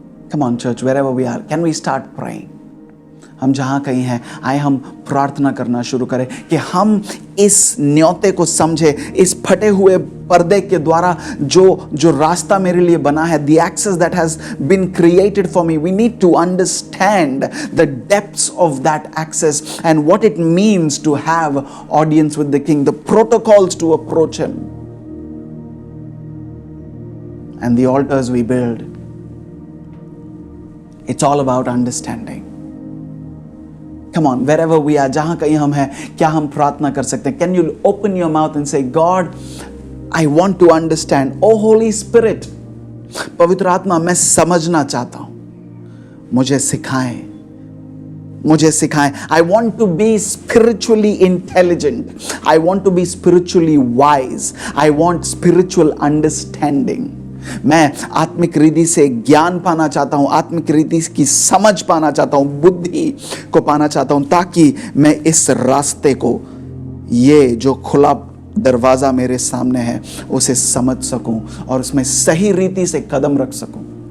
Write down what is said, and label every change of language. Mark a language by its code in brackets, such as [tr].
[en] Come on, church, wherever we are, can we start praying? [hi] हम जहां कहीं हैं, आए हम प्रार्थना करना शुरू करें कि हम इस न्योते को समझे, इस फटे हुए पर्दे के द्वारा जो रास्ता मेरे लिए बना है, [en] the access that has been created for me. We need to understand the depths of that access and what it means to have audience with the King, the protocols to approach him, and the altars we build. It's all about understanding. Come on, wherever we are, [hi] जहां कहीं हम हैं, क्या हम प्रार्थना कर सकते हैं? [en] Can you open your mouth and say, God, I want to understand. Oh Holy Spirit, [hi] पवित्र आत्मा, मैं समझना चाहता हूं, मुझे सिखाएं, मुझे सिखाएं. [en] I want to be spiritually intelligent. I want to be spiritually wise. I want spiritual understanding. [hi] मैं आत्मिक रीति से ज्ञान पाना चाहता हूं, आत्मिक रीति की समझ पाना चाहता हूं, बुद्धि को पाना चाहता हूं, ताकि मैं इस रास्ते को, ये जो खुला दरवाजा मेरे सामने है, उसे समझ सकूं और उसमें सही रीति से कदम रख सकूं.